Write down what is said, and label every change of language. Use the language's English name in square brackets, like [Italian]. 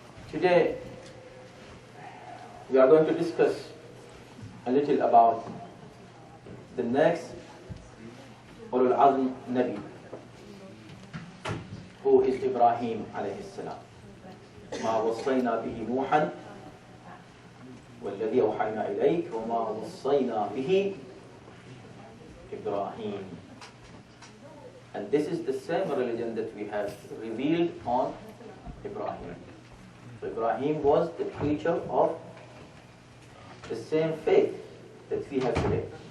[English] Today, we are going to discuss a little about the next Ulul Azm Nabi, who is Ibrahim alayhi salam. [Arabic] ما وصينا به نوحا والذي أوحينا إليك وما وصينا به إبراهيم. [English] And this is the same religion that we have revealed on Ibrahim. So Ibrahim was the preacher of the same faith that we have today.